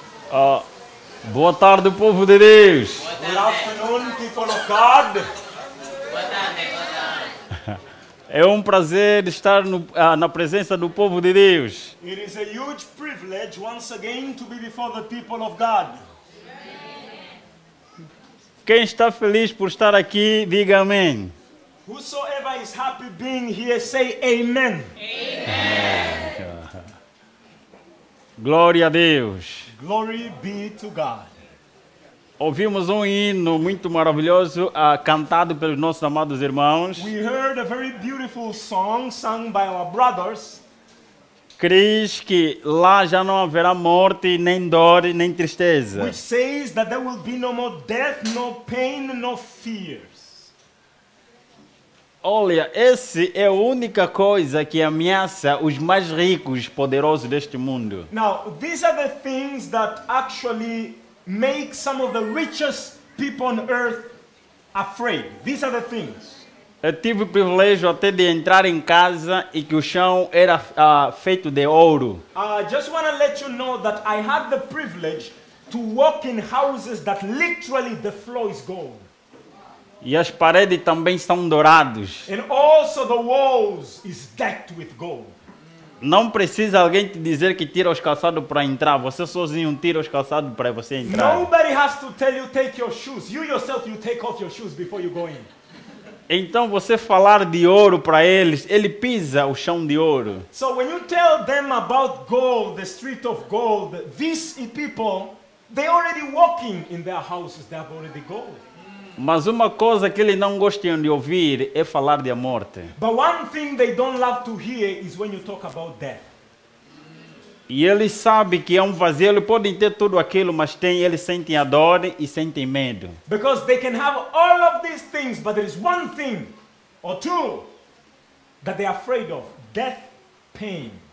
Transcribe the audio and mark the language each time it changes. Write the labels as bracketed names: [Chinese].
[Portuguese] Ah, boa tarde, povo de Deus. [English] Good afternoon, people of God. [Portuguese] É um prazer estar na presença do povo de Deus. [English] It is a huge privilege once again to be before the people of God. [Portuguese] Quem está feliz por estar aqui, diga amém. [English] Whosoever is happy being here, say amen. [Portuguese] Glória a Deus. [English] Glory be to God. [Portuguese] Ouvimos um hino muito maravilhoso cantado pelos nossos amados irmãos. [English] We heard a very beautiful song sung by our brothers. [Portuguese] Diz que lá já não haverá morte, nem dor, nem tristeza. [English] Which says that there will be no more death, no pain, no fears. [Portuguese] Olha, essa é a única coisa que ameaça os mais ricos, poderosos deste mundo. [English] Now, these are the things that actually make some of the richest people on earth afraid. These are the things. [Portuguese] Eu tive o privilégio até de entrar em casa e que o chão era feito de ouro. [English] I just want to let you know that I had the privilege to walk in houses that literally the floor is gold. [Portuguese] E as paredes também são douradas. [English] And also the walls is decked with gold. [Portuguese] Não precisa alguém te dizer que tira os calçados para entrar. Você sozinho tira os calçados para você entrar. [English] Nobody has to tell you take your shoes. You yourself, you take off your shoes before you go in. [Portuguese] Então você falar de ouro para eles, ele pisa o chão de ouro. [English] So when you tell them about gold, the street of gold, these people, they already walking in their houses. They have already gold. [Portuguese] Mas uma coisa que eles não gostam de ouvir é falar de morte. [English] But one thing they don't love to hear is when you talk about death. [Portuguese] E eles sabem que é um vazio, eles podem ter tudo aquilo, mas eles sentem a dor e sentem medo. [English] Because they can have all of these things, but there is one thing or two that they are afraid of: death, pain.